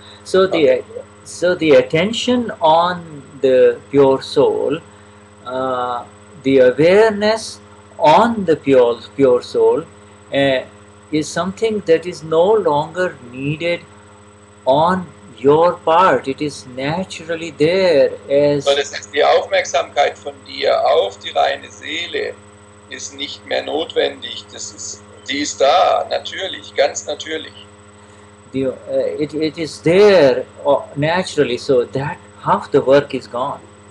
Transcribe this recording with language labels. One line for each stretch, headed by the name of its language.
English: So the attention on the pure soul, the awareness on the pure soul is something that is no longer needed on your part. It is naturally there as...
German: So das ist die Aufmerksamkeit von dir auf die reine Seele ist nicht mehr notwendig. Die ist da, natürlich, ganz natürlich.
English: It is there naturally, so that half the work is gone.